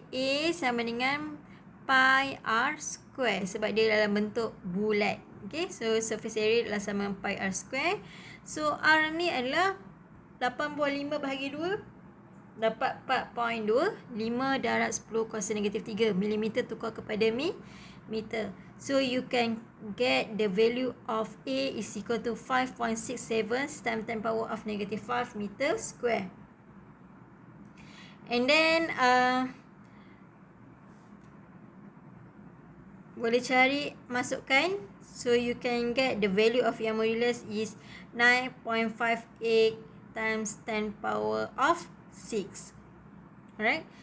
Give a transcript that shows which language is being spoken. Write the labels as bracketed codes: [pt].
[ms] A sama dengan pi r square sebab dia dalam bentuk bulat. Okay, so surface area adalah sama pi r square. So R ni adalah 85 bahagi 2, dapat 4.2. 5 darab 10 kuasa negatif 3 mm tukar kepada meter. [en] So you can get the value of A is equal to 5.67 times 10 power of negative 5 meter square. And then [ms] boleh cari masukkan. [en] So you can get the value of yang modulus is 9.58 times 10 power of 6. Alright.